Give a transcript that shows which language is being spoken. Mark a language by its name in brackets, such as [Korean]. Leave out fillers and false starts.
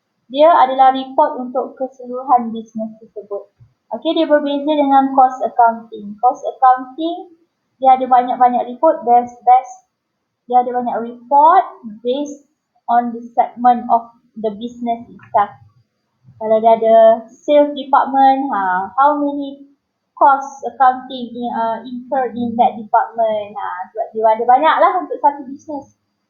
[Malay] Dia adalah report untuk keseluruhan bisnes tersebut. Okay, dia berbeza dengan cost accounting. [English] Cost accounting, [Malay] dia ada banyak-banyak report, dia ada banyak [English] report based on the segment of the business itself. [Malay] Kalau dia ada [English] sales department, how many cost accounting incurred in that department. [Malay] Sebab dia ada banyak lah untuk satu business.